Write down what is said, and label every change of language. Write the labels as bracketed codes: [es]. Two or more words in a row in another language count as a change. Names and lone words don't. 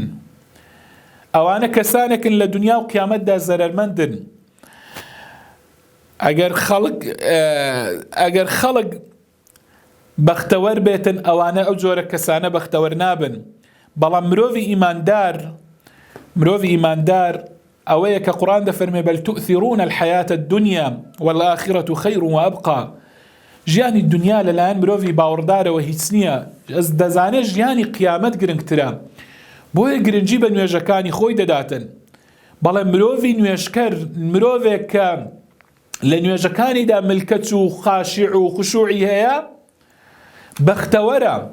[ckb] ئەوانە کەسانێکن لە دنیا و قیامەتدا زەرەرمەندن. ئەگەر خەڵک بەختەوەر بێتن، ئەوانە ئەو جۆرە کەسانە بەختەوەر نابن. بەڵام مرۆڤی ئیماندار ئەوەیە کە قورئان دەفەرمێ [ar] بەل تؤثرون الحياة الدنيا والآخرة خير وأبقى. [ckb] ژیانی دنیا لەلایەن مرۆڤی باوەڕدارەوە هیچ نییە، دەزانێت ژیانی قیامەت گرنگترە، بۆیە گرنگی بە نوێژەکانی خۆی دەداتن. بەڵام مرۆڤی نوێژکەر، مرۆڤێک کە لە نوێژەکانیدا ملکەت و خاشع و خوشوعی هەیە، بەختەوەرە.